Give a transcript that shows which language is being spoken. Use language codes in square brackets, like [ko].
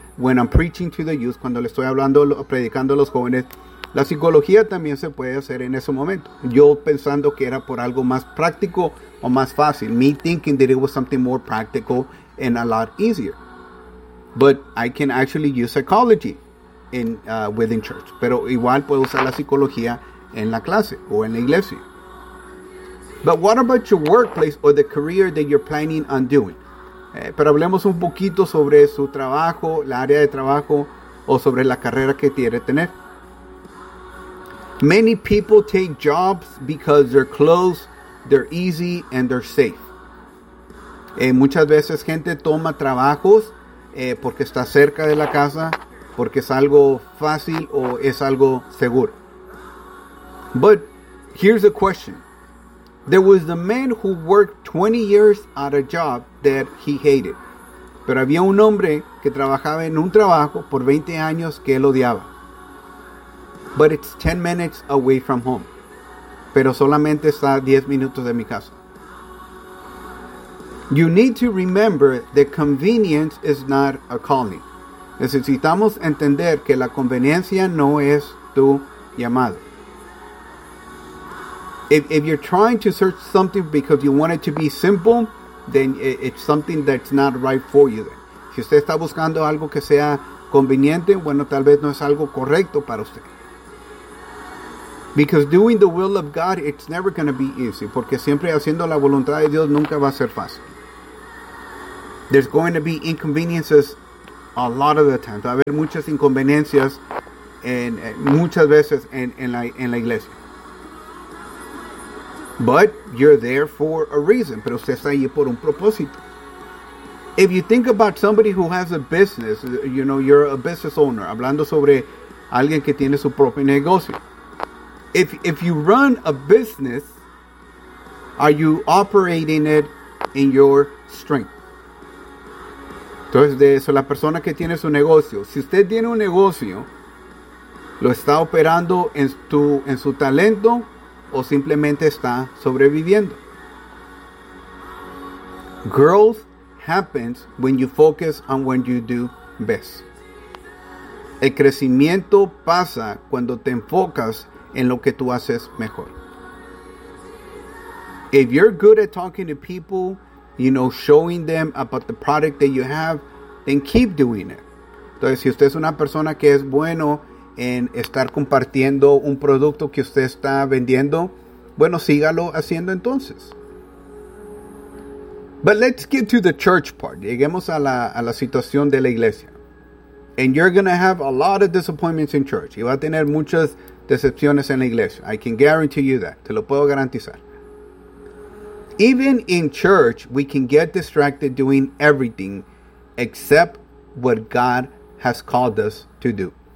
[en] When I'm preaching to the youth, [es] cuando le estoy hablando, predicando a los jóvenes, la psicología también se puede hacer en ese momento. Yo pensando que era por algo más práctico o más fácil. [en] Me thinking that it was something more practical and a lot easier. But I can actually use psychology in within church. [es] Pero igual puedo usar la psicología en la clase o en la iglesia. [en] But what about your workplace or the career that you're planning on doing? [es] Pero hablemos un poquito sobre su trabajo, la área de trabajo, o sobre la carrera que quiere tener. [en] Many people take jobs because they're close, they're easy, and they're safe. [es] Muchas veces gente toma trabajos porque está cerca de la casa, porque es algo fácil o es algo seguro. [en] But here's a question. There was a man who worked 20 years at a job that he hated. [es] Pero había un hombre que trabajaba en un trabajo por 20 años que él odiaba. [en] But it's 10 minutes away from home. [es] Pero solamente está 10 minutos de mi casa. [en] You need to remember that convenience is not a calling. [es] Necesitamos entender que la conveniencia no es tu llamado. [en] If you're trying to search something because you want it to be simple, then it's something that's not right for you. [es] Si usted está buscando algo que sea conveniente, bueno, tal vez no es algo correcto para usted. [en] Because doing the will of God, it's never going to be easy. [es] Porque siempre haciendo la voluntad de Dios nunca va a ser fácil. [en] There's going to be inconveniences a lot of the time. [es] Va a haber muchas inconveniencias muchas veces en la iglesia. [en] But you're there for a reason. [es] Pero usted está ahí por un propósito. [en] If you think about somebody who has a business, you know, you're a business owner. [es] Hablando sobre alguien que tiene su propio negocio. [en] If you run a business, are you operating it in your strength? [es] Entonces, de eso, la persona que tiene su negocio. Si usted tiene un negocio, ¿lo está operando en su talento o simplemente está sobreviviendo? [en] Growth happens when you focus on what you do best. [es] El crecimiento pasa cuando te enfocas en lo que tú haces mejor. [en] If you're good at talking to people, you know, showing them about the product that you have, then keep doing it. [es] Entonces, si usted es una persona que es bueno en estar compartiendo un producto que usted está vendiendo, bueno, sígalo haciendo entonces. [en] But let's get to the church part. [es] Lleguemos a la situación de la iglesia. [en] And you're going to have a lot of disappointments in church. [es] Y va a tener muchas decepciones en la iglesia. [en] I can guarantee you that. [es] Te lo puedo garantizar. [en] Even in church, we can get distracted doing everything except what God has called us to do.